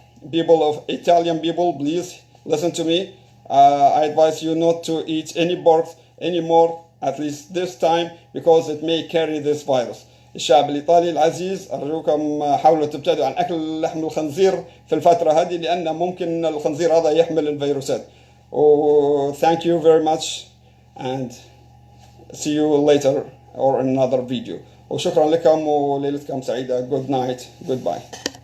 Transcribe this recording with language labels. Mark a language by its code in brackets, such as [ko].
[en] People of Italian people, please listen to me. I advise you not to eat any pork anymore, at least this time, because it may carry this virus. [ar] الشعب الإيطالي العزيز أرجوكم حاولوا تبتعدوا عن أكل لحم الخنزير في الفترة هذه، لأن ممكن الخنزير هذا يحمل الفيروسات. [en] Thank you very much and see you later or in another video. [ar] وشكرا لكم وليلتكم سعيدة. [en] Good night. Goodbye.